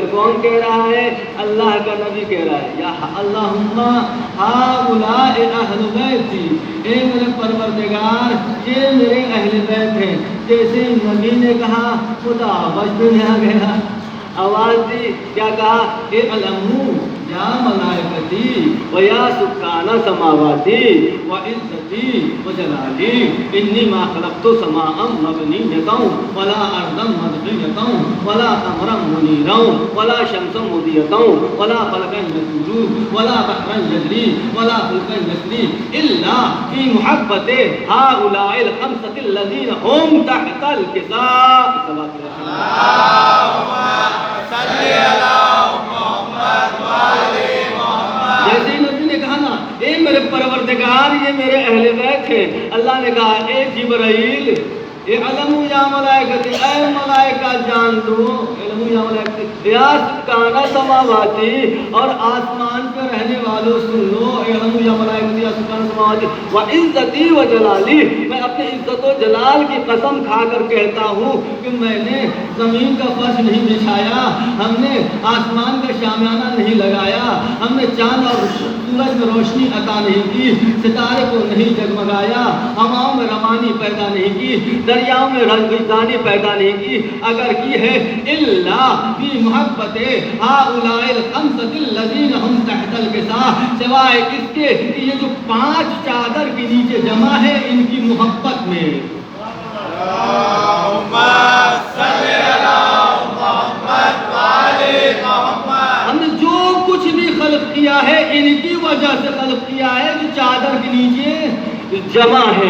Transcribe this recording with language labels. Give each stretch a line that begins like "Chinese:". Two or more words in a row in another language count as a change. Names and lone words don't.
Urdu: کون کہہ رہا ہے؟ اللہ کا نبی کہہ رہا ہے.
Arabic: یا اللہم ہؤلاء اہل بیتی,
Urdu: اے میرے پروردگار یہ میرے اہل بیت ہیں. جیسے نبی نے کہا خدا آواز میں آ گیا, آواز دی, کیا کہا؟
Arabic: اے علمو یا ملائکتی و یا سکان سماواتی و عزتی و جلالی انی ما خلقت سماء مبنیتا ولا ارضا مدحیتا ولا قمرا منیرا ولا شمسا مضیتا ولا فلکا یسجد ولا بحرا یجری ولا فلکا یسری الا فی محبت هؤلاء الخمسة الذین هم تحت الکساء.
Urdu: جیسے ہی نبی نے کہا نا اے میرے پروردگار یہ میرے اہل بیت ہیں, اللہ نے کہا اے جبرائیل اے
Arabic: علم یا ملائکتی,
Urdu: اے ملائکہ جان دو,
Arabic: علم یا ملائکتی یا سکان سماواتی,
Urdu: اور آسمان پہ رہنے والوں سن لو,
Arabic: اے علم یا ملائکتی یا سکان سماواتی و عزتی و جلالی,
Urdu: میں اپنے عزت و جلال کی قسم کھا کر کہتا ہوں کہ میں نے زمین کا فرش نہیں بچھایا, ہم نے آسمان کا شامیانہ نہیں لگایا, ہم نے چاند اور سورج میں روشنی عطا نہیں کی, ستارے کو نہیں جگمگایا, ہواؤں میں روانی پیدا نہیں کی, دریاؤں میں رنگدانی پیدا نہیں کی, اگر کی ہے
Arabic: الا فی محبت ہؤلاء الخمسة الذین هم تحت الکساء,
Urdu: سوائے اس کے کہ یہ جو 5 چادر کے نیچے جمع ہے ان کی محبت میں. ہم نے جو کچھ بھی خلق کیا ہے ان کی وجہ سے خلق کیا ہے جو چادر کے نیچے جمع ہے.